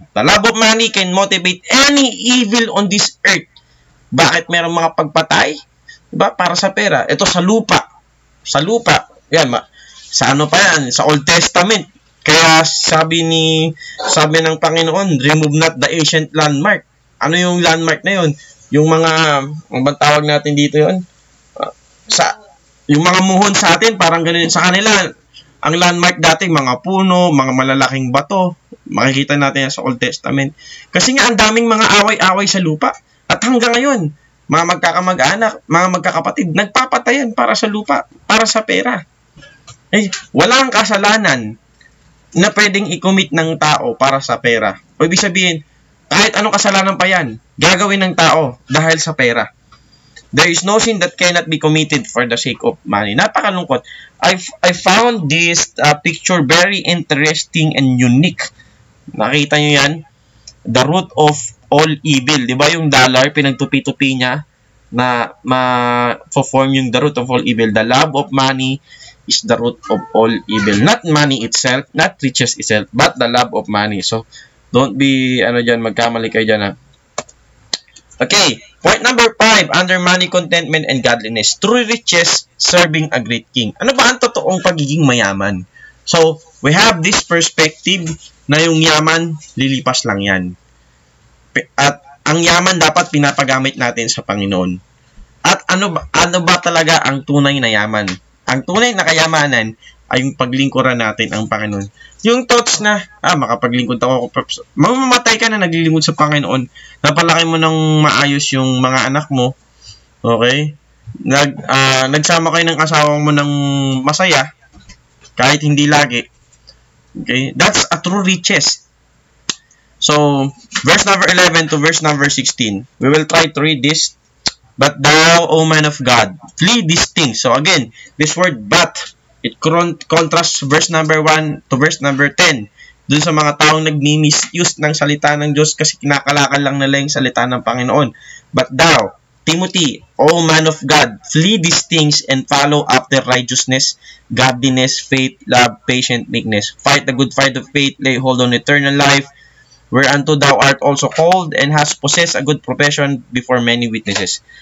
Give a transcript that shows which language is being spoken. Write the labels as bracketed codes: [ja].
[en] The love of money can motivate any evil on this earth. [tl] Bakit meron mga pagpatay? Diba? Para sa pera. Ito sa lupa. Sa lupa. Yan, sa pa yan? Sa Old Testament. Kaya sabi ng Panginoon, [en] remove not the ancient landmark. [tl] Ano yung landmark na yun? Yung mga, ang tawag natin dito yun? Yung mga muhon sa atin, parang ganun sa kanila. Ang landmark dati, mga puno, mga malalaking bato. Makikita natin yan sa Old Testament. Kasi nga, ang daming mga away-away sa lupa. At hanggang ngayon, mga magkakamag-anak, mga magkakapatid, nagpapatayan para sa lupa, para sa pera. Walang kasalanan na pwedeng i-commit ng tao para sa pera. O ibig sabihin, kahit anong kasalanan pa yan, gagawin ng tao dahil sa pera. [en] There is no sin that cannot be committed for the sake of money. [tl] Napakalungkot. [en] I found this picture very interesting and unique. [tl] Nakita nyo yan? [en] The root of all evil. [tl] Diba yung dollar, pinagtupi-tupi niya na ma-form yung [en] the root of all evil. The love of money is the root of all evil. Not money itself, not riches itself, but the love of money. So, don't be, [tl] magkamali kayo dyan, ha. [en] Okay, point number 5, under money, contentment, and godliness. True riches, serving a great king. [tl] Ano ba ang totoong pagiging mayaman? [en] So, we have this perspective [tl] na yung yaman, lilipas lang yan. At ang yaman dapat pinapagamit natin sa Panginoon. At ano ba talaga ang tunay na yaman? Ang tunay na kayamanan ay yung paglingkuran natin ang Panginoon. Yung thoughts na, makapaglingkod ako, mamamatay ka na naglilingkod sa Panginoon, napalaki mo ng maayos yung mga anak mo, okay? Nagsama kayo ng asawa mo ng masaya, kahit hindi lagi, okay? [en] That's a true riches. So, verse number 11 to verse number 16, we will try to read this. But thou, O man of God, flee these things. So again, this word but, it contrasts verse number 1 to verse number 10. [tl] Dun sa mga taong nagmi-misuse ng salita ng Diyos kasi kinakalakal lang nila yung salita ng Panginoon. [en] But thou, Timothy, O man of God, flee these things and follow after righteousness, godliness, faith, love, patience, meekness. Fight the good fight of faith, lay hold on eternal life, whereunto thou art also called, and hast possessed a good profession before many witnesses.